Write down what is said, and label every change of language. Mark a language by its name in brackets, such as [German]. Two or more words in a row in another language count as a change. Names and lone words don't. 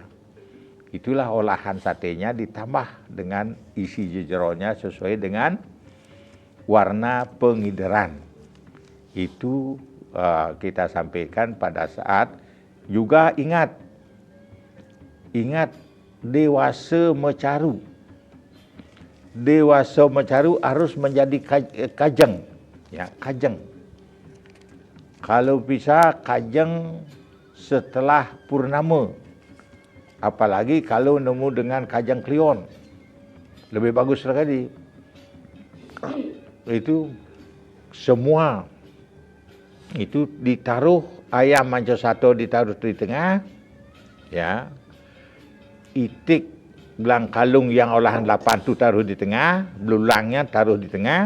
[Indonesian] Itulah olahan satenya ditambah dengan isi jejeronnya sesuai dengan warna pengideran. Itu kita sampaikan pada saat juga ingat dewasa mecaru. Dewasa mecaru harus menjadi kajeng. Ya, kajeng. Kalau bisa kajeng setelah purnama. Apalagi kalau nemu dengan kajeng klion. Lebih bagus lagi. Itu semua itu ditaruh, ayam manco satu ditaruh di tengah. Ya. Itik belang kalung yang olahan 8 itu taruh di tengah, belulangnya taruh di tengah.